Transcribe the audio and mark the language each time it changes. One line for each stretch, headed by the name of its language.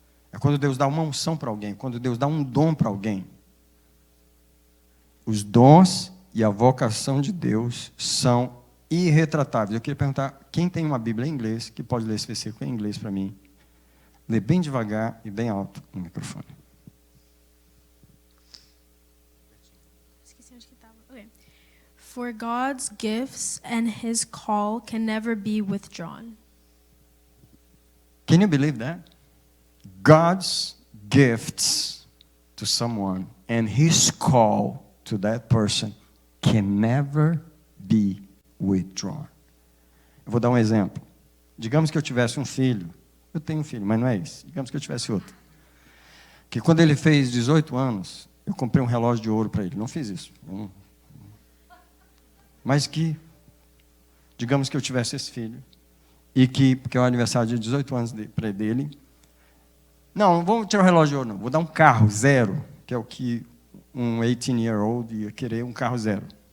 Portuguese: É quando Deus dá uma unção para alguém, quando Deus dá um dom para alguém. Os dons e a vocação de Deus são irretratáveis. Eu queria perguntar, quem tem uma Bíblia em inglês, que pode ler esse versículo em inglês para mim? Lê bem devagar e bem alto no microfone. Esqueci onde que estava.
English: Okay. For God's gifts and His call can never be withdrawn. Can you believe that? God's gifts to someone and His call to that person can never be withdrawn.
Portuguese: Eu vou dar um exemplo. Digamos que eu tivesse um filho. Eu tenho um filho, mas não é isso. Digamos que eu tivesse outro. Que quando ele fez 18 anos, eu comprei um relógio de ouro para ele. Não fiz isso. Mas que, digamos que eu tivesse esse filho, e que, porque é o aniversário de 18 anos dele, não vou tirar o relógio de ouro, não. Vou dar um carro zero, que é o que um 18-year-old ia querer, um carro zero.